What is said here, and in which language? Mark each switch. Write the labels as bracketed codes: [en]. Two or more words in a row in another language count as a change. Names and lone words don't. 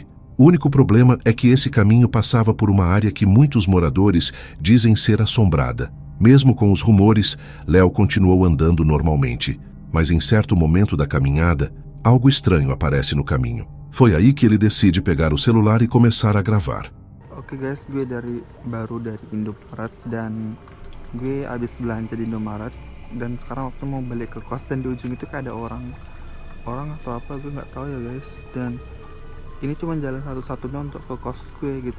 [pt] O único problema é que esse caminho passava por uma área que muitos moradores dizem ser assombrada. Mesmo com os rumores, Léo continuou andando normalmente, mas em certo momento da caminhada, algo estranho aparece no caminho. Foi aí que ele decide pegar o celular e começar a gravar. [id] Oke guys, gue baru dari Indomaret dan gue habis belanja di Indomaret dan sekarang waktu mau balik ke kos dan di ujung itu kayak ada orang atau apa gue nggak tahu ya guys, dan ini cuma jalan satu-satunya untuk ke kos gue gitu.